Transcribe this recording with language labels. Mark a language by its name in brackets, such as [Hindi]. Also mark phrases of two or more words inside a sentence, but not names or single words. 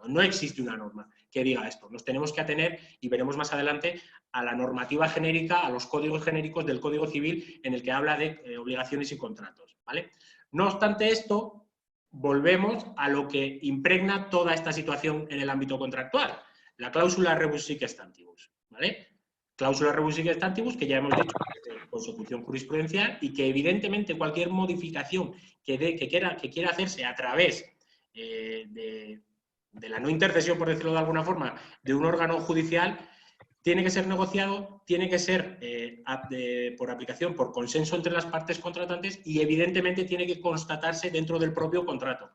[Spanish] No existe una norma que diga esto. Nos tenemos que atener, y veremos más adelante, a la normativa genérica, a los códigos genéricos del Código Civil en el que habla de obligaciones y contratos, ¿vale? No obstante esto, volvemos a lo que impregna toda esta situación en el ámbito contractual, la cláusula [Latin] rebus sic stantibus, [Spanish] ¿vale? Cláusula [Latin] rebus sic stantibus, [Spanish] que ya hemos dicho, que es de consecución jurisprudencial y que evidentemente cualquier modificación que quiera hacerse a través de la no intercesión, por decirlo de alguna forma, de un órgano judicial, tiene que ser negociado, tiene que ser por aplicación, por consenso entre las partes contratantes y evidentemente tiene que constatarse dentro del propio contrato.